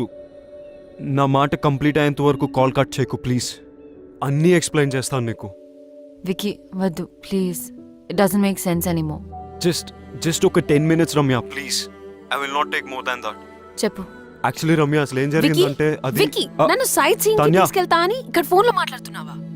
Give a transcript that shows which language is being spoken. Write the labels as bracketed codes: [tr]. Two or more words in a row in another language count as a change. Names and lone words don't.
[te] నా మాట కంప్లీట్ అయ్యేంత వరకు [en] call cut [te] చేయకు ప్లీజ్. అన్నీ ఎక్స్ప్లెయిన్ చేస్తాను నీకు. వికీ వద్దు ప్లీజ్, [en] it doesn't make sense anymore. [te] జస్ట్ ఒక 10 minutes రమ్య ప్లీజ్. [en] I will not take more than that. [te] చెప్పు యాక్చువల్లీ రమ్య, అసలు ఏం వికీ, జరిగిందంటే అది వికీ, నన్ను సైట్ సీయింగ్ కి తాన్యా. తీసుకెళ్తా అని ఇక్కడ ఫోన్ లో మాట్లాడుతున్నావా?